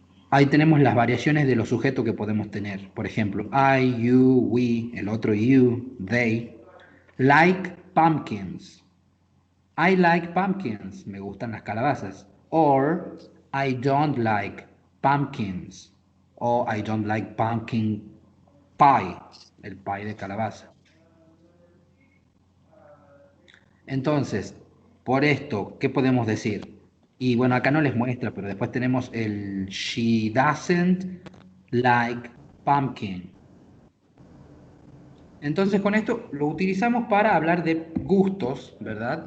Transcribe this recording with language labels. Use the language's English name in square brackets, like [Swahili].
[Spanish] Ahí tenemos las variaciones de los sujetos que podemos tener. Por ejemplo, I, you, we, el otro you, they. [English] Like pumpkins. I like pumpkins. [Spanish] Me gustan las calabazas. [English] Or I don't like pumpkins. O I don't like pumpkin pie. [Spanish] El pie de calabaza. Entonces, por esto, ¿qué podemos decir? Y bueno, acá no les muestra, pero después tenemos el she doesn't like pumpkin. Entonces con esto lo utilizamos para hablar de gustos, ¿verdad?